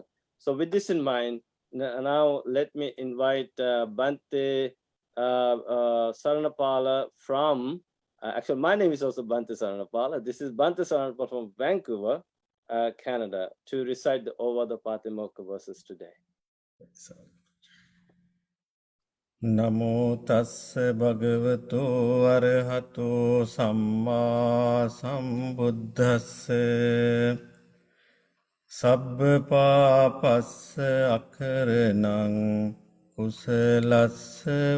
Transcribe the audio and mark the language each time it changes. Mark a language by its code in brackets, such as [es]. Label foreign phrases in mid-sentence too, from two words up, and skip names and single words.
[en] So with this in mind, now let me invite Bhante Saranapala from, actually my name is also Bhante Saranapala. This is Bhante Saranapala from Vancouver, Canada, to recite the Over the Patimokkha verses today. [pi] නමෝ තස්ස භගවතු අරහතෝ සම්මා සම්බුද්දස්ස සබ්බ පාපස්ස අකරණං කුසලස්ස